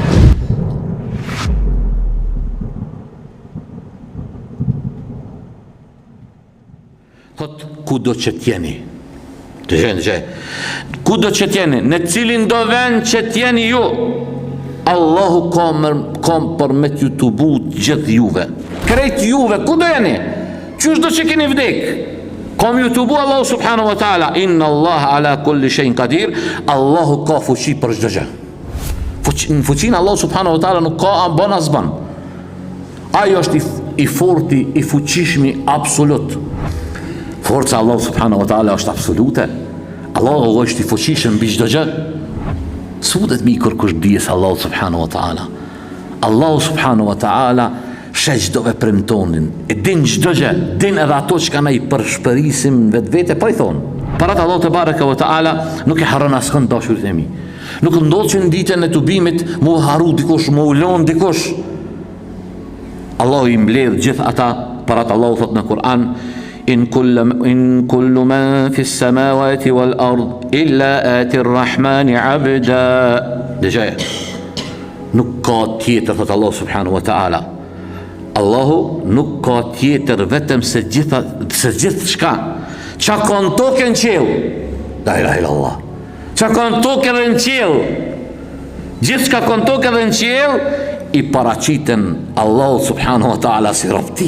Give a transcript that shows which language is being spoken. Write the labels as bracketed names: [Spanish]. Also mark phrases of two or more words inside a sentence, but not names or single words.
[Albanian] Thot, ku do që t'jeni? Ku do që t'jeni? Në cilin do vend që t'jeni ju, Allahu ka për me t'ju të but gjithë juve. Krejt juve, ku do jeni? Qysh do që keni vdek? Kam ju të bu Allahu [Arabic] سبحانه وتعالى. إن الله على كل شيء قدير. [Albanian] Allahu ka fuqi për çdo gjë. Në fuqinë Allahu [Arabic] سبحانه وتعالى [Albanian] nuk ka ambon as ban. Ajo është i forti, i fuqishmi absolut. Forca Allahu [Arabic] سبحانه وتعالى [Albanian] është absolute. Allahu është i fuqishëm mbi çdo gjë. Sudet mi kërkush dijes Allahu [Arabic] سبحانه وتعالى. [Albanian] Allahu [Arabic] سبحانه وتعالى [Albanian] sheh çdo veprim tonin, e din çdo gjë, din edhe ato që kanë i përshpërisim vetvete, po i thon. Parat Allahu [Arabic] تبارك وتعالى [Albanian] nuk i harron askënd dashurit e mi. Nuk ndodh që në ditën e tubimit mu haru dikush, mu ulon dikush. Allahu i mbledh gjithë ata, parat Allahu thot në Kur'an, [Arabic] إن كل من في السماوات والأرض إلا آتي الرحمن عبدا. [Albanian] Dëgjaj, nuk ka tjetër, thot Allahu [Arabic] سبحانه وتعالى. [Albanian] Allahu nuk ka tjetër vetëm se gjithë shka qa ka në tokë në qel, [Arabic] لا إله إلا الله, [Albanian] qa ka në tokë dhe në qel, gjithë shka ka në tokë dhe në qel, i paraqiten Allahu [Arabic] سبحانه وتعالى [Albanian] si robti.